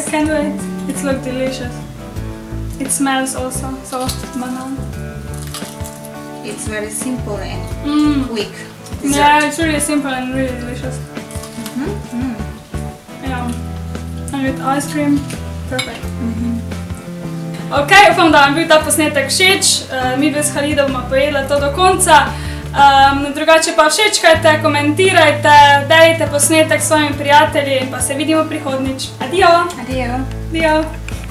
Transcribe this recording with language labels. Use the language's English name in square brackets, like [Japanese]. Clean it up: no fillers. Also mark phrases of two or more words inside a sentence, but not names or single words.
[English] I can't wait. It looks delicious. It smells also so banana. It's very simple and quick. Yeah, it's really simple and really delicious. Yeah. And with ice cream, perfect. [Slovenian] Ok, upam, da vam je bil ta posnetek všeč. Mi s Halido bomo pojedla to do konca. Drugače pa všečkajte, komentirajte, delite posnetek s svojimi prijatelji in pa se vidimo prihodnjič. Adijo! Adijo! Adijo!